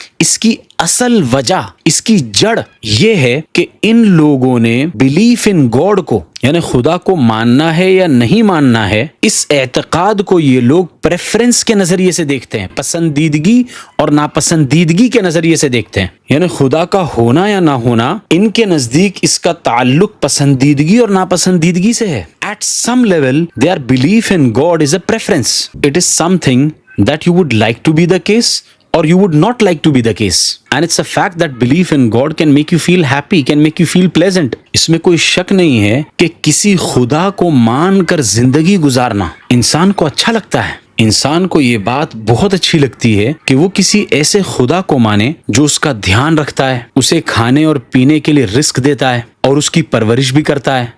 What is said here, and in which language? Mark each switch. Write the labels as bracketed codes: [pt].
[ur] اس کی اصل وجہ، اس کی جڑ یہ ہے کہ ان لوگوں نے بلیف ان گاڈ کو، یعنی خدا کو ماننا ہے یا نہیں ماننا ہے، اس اعتقاد کو یہ لوگ پریفرنس کے نظریے سے دیکھتے ہیں، پسندیدگی اور ناپسندیدگی کے نظریے سے دیکھتے ہیں. یعنی خدا کا ہونا یا نہ ہونا ان کے نزدیک اس کا تعلق پسندیدگی اور ناپسندیدگی سے ہے. [en] At some level, their belief in God is a preference. It is something that you would like to be the case or you would not like to be the case. And it's a fact that belief in God can make you feel happy, can make you feel pleasant. [ur] اس میں کوئی شک نہیں ہے کہ کسی خدا کو مان کر زندگی گزارنا انسان کو اچھا لگتا ہے. انسان کو یہ بات بہت اچھی لگتی ہے کہ وہ کسی ایسے خدا کو مانے جو اس کا دھیان رکھتا ہے، اسے کھانے اور پینے کے لیے رزق دیتا ہے اور اس کی پرورش بھی کرتا ہے.